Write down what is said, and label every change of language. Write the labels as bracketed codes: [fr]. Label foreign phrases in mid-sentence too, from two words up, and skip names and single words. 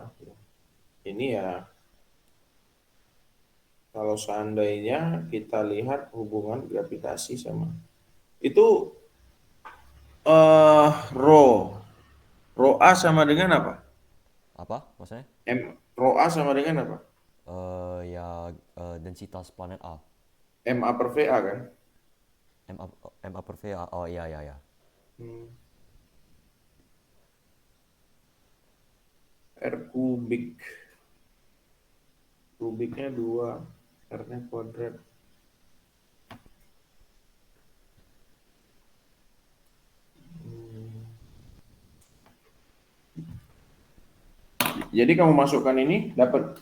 [id] Ini ya kalau seandainya kita lihat hubungan gravitasi sama itu rho rho A sama dengan apa? Apa maksudnya? Rho A sama dengan apa? Ya, densitas planet A. Ma per VA kan? MA, MA per VA. Oh, iya, iya, iya. Hmm, R kubik. Kubiknya 2, R-nya kuadrat. Jadi kamu masukkan ini dapat.